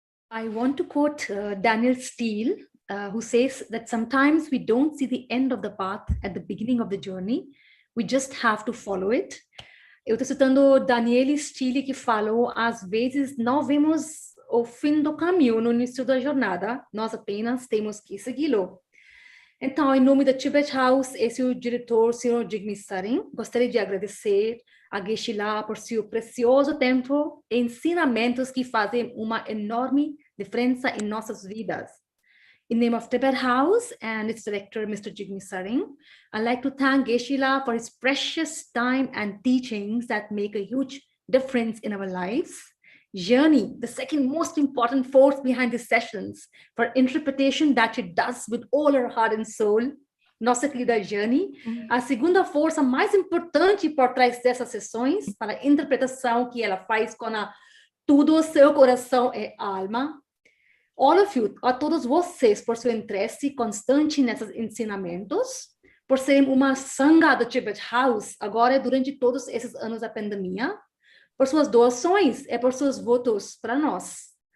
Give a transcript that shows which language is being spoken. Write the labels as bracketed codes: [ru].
[en] I want to quote Daniel Steele, who says that sometimes we don't see the end of the path at the beginning of the journey. We just have to follow it. [pt] Eu estou citando Daniel Steele, que falou, às vezes não vemos o fim do caminho no início da jornada, nós apenas temos que segui-lo. Então, em nome da Tibet House, esse é o diretor, Sr. Jigme Sarin. Gostaria de agradecer a Geshe-la por seu precioso tempo e ensinamentos que fazem uma enorme diferença em nossas vidas. [en] In the name of Tibet House and its director, Mr. Jigme Sarin, I'd like to thank Geshe-la for his precious time and teachings that make a huge difference in our lives. Journey, the second most important force behind these sessions, for interpretation that she does with all her heart and soul. [pt] Nossa querida Journey, a segunda força mais importante por trás dessas sessões, para a interpretação que ela faz com todo o seu coração e alma. [en] All of you, [pt] a todos vocês, por seu interesse constante nesses ensinamentos, por serem uma sangha do Tibet House, agora durante todos esses anos da pandemia, por suas doações e por seus votos para nós.